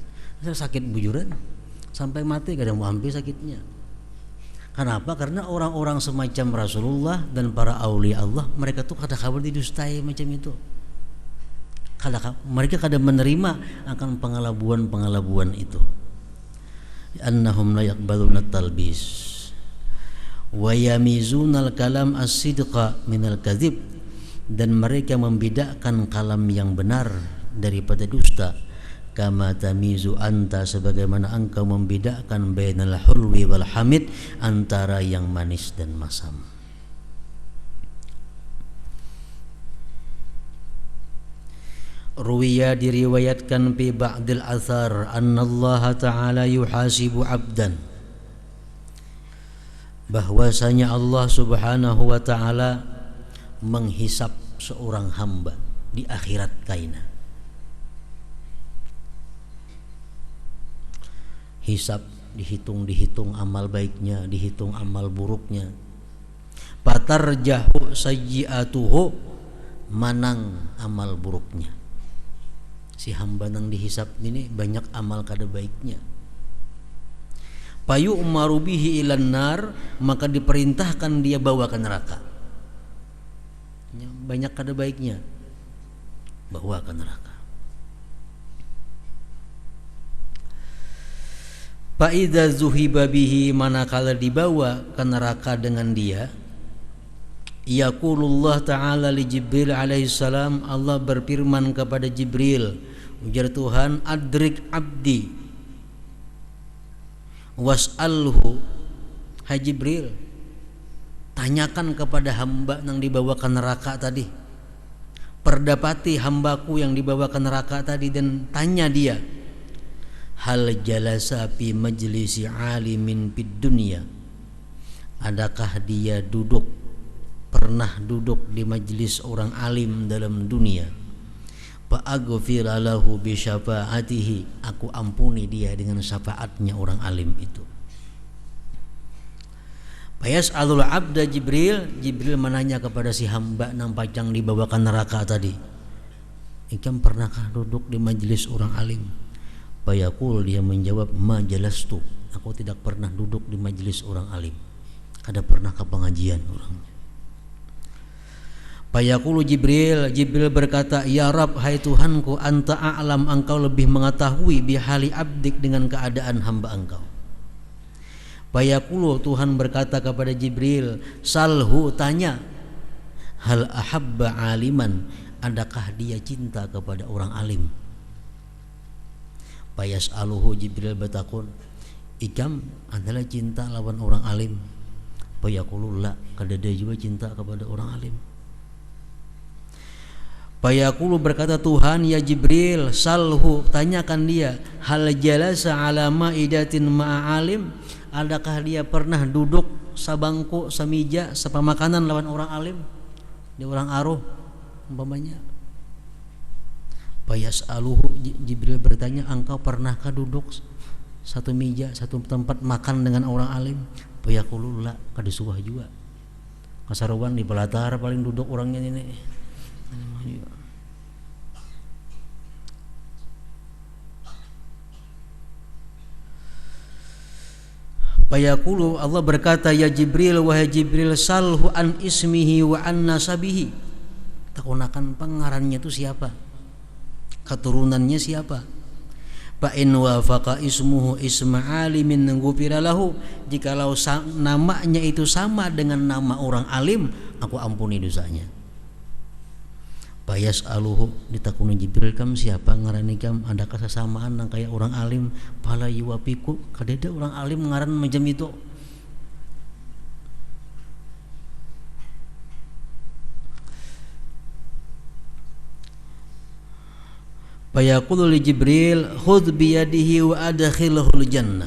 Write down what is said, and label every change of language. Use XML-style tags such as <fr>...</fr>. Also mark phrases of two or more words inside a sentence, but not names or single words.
<bjn>Sakit bujuran sampai mati kada mau ambil sakitnya. Kenapa? Karena orang-orang semacam Rasulullah dan para aulia Allah, mereka tuh kada kabar didustai macam itu. Mereka kada menerima akan pengelabuan itu.</bjn> <ar>أنهم لا يقبلون التلبيس ويميزون الكلام الصدق من الكذب,</ar> <bjn>dan mereka membedakan kalam yang benar daripada dusta.</bjn> <ar>كما تميز أنت,</ar> <bjn>sebagaimana engkau membedakan</bjn> <ar>بين الحلو والحامض,</ar> <bjn>antara yang manis dan masam. Ruwiya, diriwayatkan</bjn> <ar>في بعض الآثار أن الله تعالى يحاسب عبدا,</ar> <bjn>bahwasanya</bjn> <ar>الله سبحانه وتعالى</ar> <bjn>menghisap seorang hamba di akhirat kaina. Hisap, dihitung amal baiknya, dihitung amal buruknya.</bjn> <ar>فترجح سيئاته,</ar> <bjn>manang amal buruknya. Si hamba nang dihisap ini banyak amal kada baiknya.</bjn> <ar>فيؤمر به إلى النار,</ar> <bjn>maka diperintahkan dia bawa ke neraka. Banyak kada baiknya, bawa ke neraka.</bjn> <ar>فإذا ذهب به,</ar> <bjn>manakala dibawa ke neraka dengan dia,</bjn> <ar>يقول الله تعالى لجبريل عليه السلام,</ar> <bjn>Allah berfirman kepada Jibril, ujar Tuhan,</bjn> <ar>أدرك عبدي</ar> <bjn>was'alhu, hai Jibril, tanyakan kepada hamba yang dibawa ke neraka tadi, perdapati hambaku yang dibawa ke neraka tadi, dan tanya dia,</bjn> <ar>هل جلس في مجلس عالم في الدنيا,</ar> <bjn>adakah dia pernah duduk di majlis orang alim dalam dunia.</bjn> <ar>فأغفر له بشفاعته,</ar> <bjn>aku ampuni dia dengan syafaatnya orang alim itu.</bjn> <ar>فيسأل العبد</ar> <bjn>Jibril menanya kepada si hamba nang pacang dibawa ke neraka tadi, ikam pernahkah duduk di majlis orang alim? Fayaqul, dia menjawab,</bjn> <ar>ما جلست,</ar> <bjn>aku tidak pernah duduk di majlis orang alim, kada pernah ke pengajian orang. Fayaqulu Jibril berkata,</bjn> <ar>يا رب,</ar> <bjn>hai Tuhanku,</bjn> <ar>أنت أعلم,</ar> <bjn>engkau lebih mengetahui</bjn> <ar>بحال عبدك,</ar> <bjn>dengan keadaan hamba engkau. Fayaqulu, Tuhan berkata kepada Jibril, salhu, tanya,</bjn> <ar>هل أحب عالما,</ar> <bjn>adakah dia cinta kepada orang alim? Fayas'aluhu, Jibril bertakun, ikam adalah cinta lawan orang alim?</bjn> <ar>فيقول لا,</ar> <bjn>kada dia juga cinta kepada orang alim. Fayaqulu, berkata Tuhan, ya Jibril, salhu, tanyakan dia,</bjn> <ar>هل جلس على مائدة مع عالم,</ar> <bjn>adakah dia pernah duduk sabangku, samija, sepamakanan lawan orang alim, di orang aruh umpamanya. Fayas'aluhu, Jibril bertanya, engkau pernahkah duduk satu meja, satu tempat makan dengan orang alim?</bjn> <ar>فيقول لا,</ar> <bjn>kada suah juga, kasaruan di pelatar paling duduk orangnya ini. Fayaqulu, Allah berkata, ya Jibril, wahai Jibril,</bjn> <ar>سله عن اسمه وعن نسبه,</ar> <bjn>takunakan pengarannya itu siapa, keturunannya siapa.</bjn> <ar>فإن وافق اسمه اسم عالم غفر له,</ar> <bjn>jikalau namanya itu sama dengan nama orang alim, aku ampuni dosanya. Fayas'aluhu, ditakuni Jibril, kam siapa ngarani kam, adakah sesamaan nang kayak orang alim?</bjn> <ar>فلا يوافق,</ar> <bjn>kadeda orang alim ngaran macam itu.</bjn> <ar>فيقول لجبريل خذ بيده وأدخله الجنة.</ar>